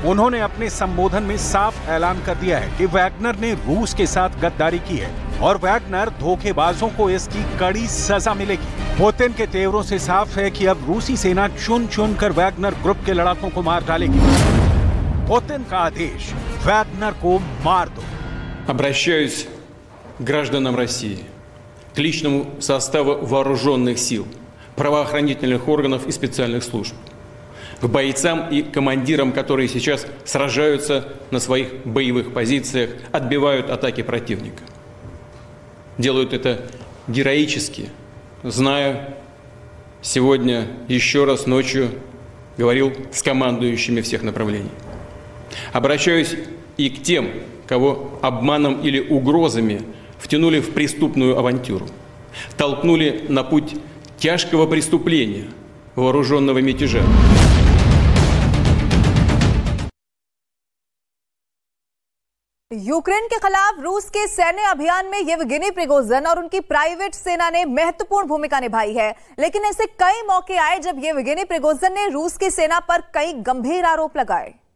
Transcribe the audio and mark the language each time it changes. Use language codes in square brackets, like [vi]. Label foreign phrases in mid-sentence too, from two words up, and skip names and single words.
[hi] उन्होंने अपने संबोधन में साफ ऐलान कर दिया है कि वैगनर ने रूस के साथ गद्दारी की है और वैगनर धोखेबाजों को इसकी कड़ी सजा मिलेगी। पुतिन के तेवरों से साफ है कि अब रूसी सेना चुन चुन कर वैगनर ग्रुप के लड़ाकों को मार डालेगी। पुतिन का आदेश, वैगनर को मार दो। [ru] Обращаюсь к гражданам России, к личному составу вооруженных сил, правоохранительных органов и специальных служб, к бойцам и командирам, которые сейчас сражаются на своих боевых позициях, отбивают атаки противника. Делают это героически. Знаю, сегодня еще раз ночью говорил с командующими всех направлений. Обращаюсь и к тем, кого обманом или угрозами втянули в преступную авантюру, толкнули на путь тяжкого преступления, вооруженного мятежа. [hi] यूक्रेन के खिलाफ रूस के सैन्य अभियान में येवगेनी प्रिगोजिन और उनकी प्राइवेट सेना ने महत्वपूर्ण भूमिका निभाई है, लेकिन ऐसे कई मौके आए जब येवगेनी प्रिगोजिन ने रूस की सेना पर कई गंभीर आरोप लगाए।